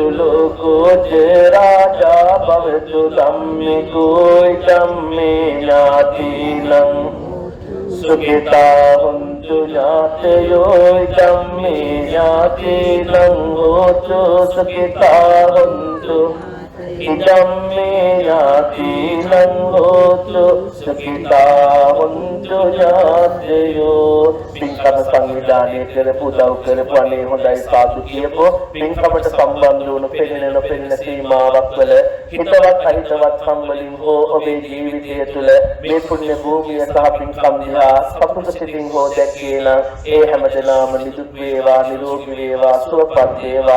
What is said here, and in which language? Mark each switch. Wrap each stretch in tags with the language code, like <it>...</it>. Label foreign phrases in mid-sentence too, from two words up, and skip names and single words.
<pi>ලෝකෝ ච රාජා භවතු ධම්මිකෝ ධම්මේ ඥාතිනං සුඛිතා හොන්තු ඥාතයෝ ධම්මේ ඥාතිනං හෝතු සුඛිතා හොන්තු ඉදම්මේ ඥාතිනං හෝතු සුඛිතා හොන්තු ඥාතයෝ.</pi> <si>පින්කම සංවිධානය කරපු උදව් කරපු අනේ හොඳයි සාදු කියපෝ පින්කමට සම්බන්ධ වුණු පෙනෙන නොපෙනෙන සීමාවක් වල හිතවත් අහිතවත් සම්වලින් හෝ ඔබේ ජීවිතය තුළ මේ පුණ්‍ය භූමිය සහ පින්කම් දිහා සතුට සිතින් හෝ දැක්කේ නම් ඒ හැමදෙනාම නිදුක් වේවා නිරෝගී වේවා සුවපත් වේවා.</si>